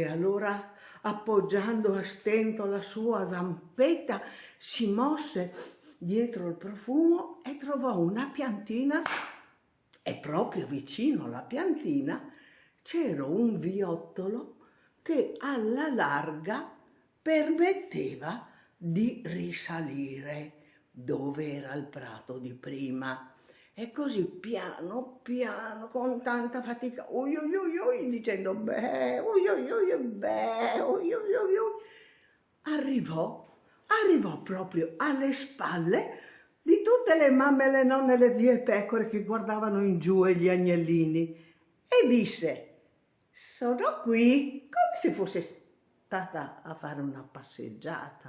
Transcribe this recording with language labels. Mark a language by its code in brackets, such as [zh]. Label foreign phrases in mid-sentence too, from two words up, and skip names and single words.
[it] allora, appoggiando a stento la sua zampetta, si mosse dietro il profumo e trovò una piantina e proprio vicino alla piantina c'era un viottolo che alla larga permetteva di risalire dove era il prato di prima. E così piano piano, con tanta fatica, ui ui ui ui, dicendo beh, ui ui ui, beh, ui ui ui ui, arrivò proprio alle spalle di tutte le mamme, le nonne, le zie pecore che guardavano in giù e gli agnellini e disse: sono qui, come se fosse stata a fare una passeggiata.